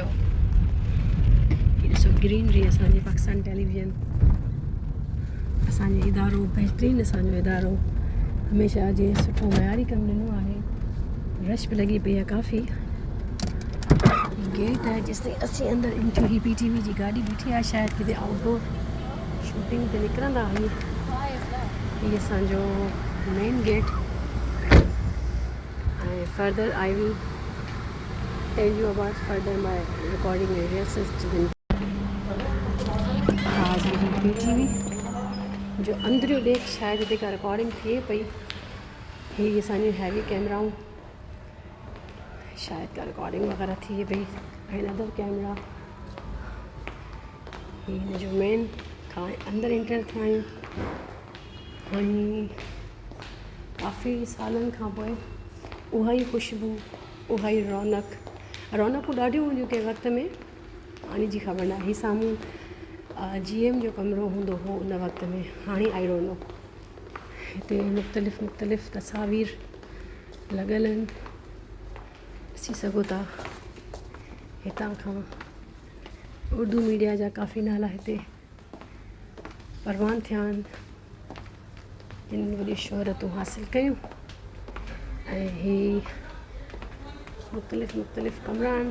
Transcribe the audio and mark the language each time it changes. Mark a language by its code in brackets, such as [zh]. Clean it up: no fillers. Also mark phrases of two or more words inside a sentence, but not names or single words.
[sd] हीअ ॾिसो ग्रीनरी असांजे पाकिस्तान टेलीविजन, असांजो इदारो बहितरीनु, असांजो इदारो हमेशह जे सुठो मयारी कमु ॾिनो आहे। रश बि लॻी पई आहे काफ़ी। गेट आहे जेसिताईं असीं अंदरि इंट्री ही PTV जी गाॾी बीठी आहे, शायदि किथे [en] outdoor shooting [sd] ते निकिरंदा आहियूं। हीअ असांजो मेन गेट ऐं [en] further I will tell you about further my recording rehearsals. [sd] हा असांजी PTV जो अंदरियो ॾेख शायदि हिते का रिकॉर्डिंग थिए पई। हीअ असांजी हैवी कैमराऊं, शायदि का रिकॉर्डिंग वग़ैरह थिए पई ऐं [en] other camera. [sd] हीअ हिन जो मेन खां अंदरि एंटर थिया आहियूं ऐं काफ़ी सालनि खां पोइ उहा ई ख़ुशबू, उहा ई रौनकूं ॾाढियूं हुयूं कंहिं वक़्त में। हाणे जी ख़बर न आहे। साम्हूं GM जो कमिरो हूंदो हो उन वक़्त में, हाणे [en] I don't know. [sd] हिते मुख़्तलिफ़ तस्वीर लॻल आहिनि, ॾिसी सघो था। हितां खां उर्दू मीडिया जा काफ़ी नाला हिते परवान थिया आहिनि, हिन वॾी शोहरतूं हासिलु कयूं ऐं ही मुख़्तलिफ़ कमरा आहिनि।